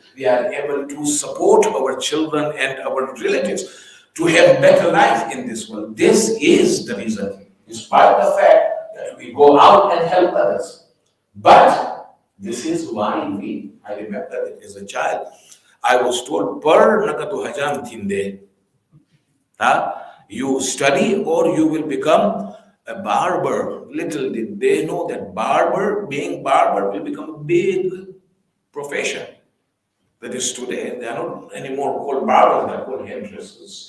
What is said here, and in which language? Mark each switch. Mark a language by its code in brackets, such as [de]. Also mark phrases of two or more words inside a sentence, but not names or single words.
[en] We are able to support our children and our relatives to have better life in this world. This is the reason, despite the fact that we go out and help others. But this is why I remember that as a child, I was told, "Per nakatu hajam thinde." You study or you will become a barber. Little did they know that being barber will become a big profession. That is today, they are not anymore called barbers, they are called hairdressers.